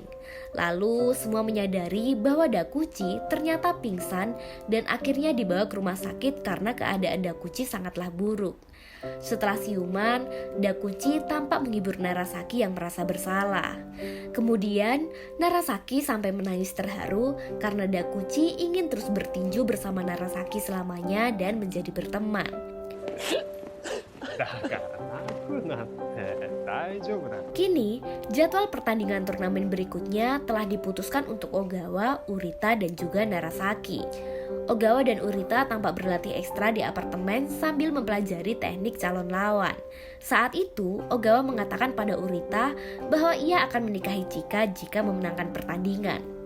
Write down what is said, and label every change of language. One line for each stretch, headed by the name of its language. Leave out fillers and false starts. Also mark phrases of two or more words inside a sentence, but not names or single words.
Indonesian: Lalu semua menyadari bahwa Dakuchi ternyata pingsan dan akhirnya dibawa ke rumah sakit karena keadaan Dakuchi sangatlah buruk. Setelah siuman, Dakuchi tampak menghibur Narasaki yang merasa bersalah. Kemudian, Narasaki sampai menangis terharu karena Dakuchi ingin terus bertinju bersama Narasaki selamanya dan menjadi berteman.
Japanese: だから泣くなって大丈夫だ。
Indonesian: Kini, jadwal pertandingan turnamen berikutnya telah diputuskan untuk Ogawa, Urita, dan juga Narasaki. Ogawa dan Urita tampak berlatih ekstra di apartemen sambil mempelajari teknik calon lawan. Saat itu, Ogawa mengatakan pada Urita bahwa ia akan menikahi Chika jika memenangkan pertandingan.